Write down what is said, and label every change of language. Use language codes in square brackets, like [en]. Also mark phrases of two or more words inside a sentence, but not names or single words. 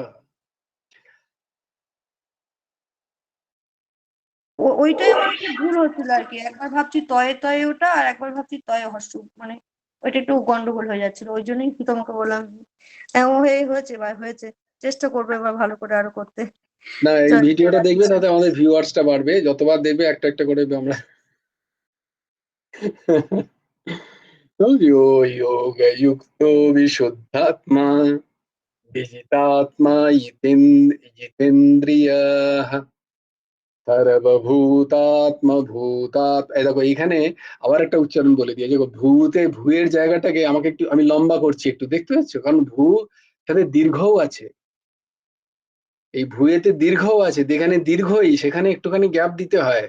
[bn] ওইটাই আমার একটু ভুল হচ্ছিল আর কি, একবার ভাবছি তয়ে তয়ে ওটা, আর একবার ভাবছি তয়ে হর্ষ, মানে ওইটা একটু গন্ডগোল হয়ে যাচ্ছিল, ওই জন্যই তোমাকে বললাম। হয়েছে ভাই, হয়েছে। চেষ্টা করবো এবার ভালো করে আরো করতে। না, এই চল, ভিডিওটা দেখবে, রাখছি। তাতে আমাদের ভিউয়ার্সটা বাড়বে, যতবার দেখবে একটা একটা করে আমরা। [sa] यो योगयुक्तो विशुद्धात्मा विजितात्मा जितेन्द्रियः সর্বভূতাত্মভূতাৎ। [bn] এই দেখো এইখানে আবার একটা উচ্চারণ বলে দিয়েছে, ভূতে ভূয়ের জায়গাটাকে আমাকে একটু আমি লম্বা করছি একটু, দেখতে পাচ্ছ? কারণ ভূ সাথে দীর্ঘও আছে, এই ভূয়েতে দীর্ঘও আছে, যেখানে দীর্ঘই সেখানে একটুখানি গ্যাপ দিতে হয়।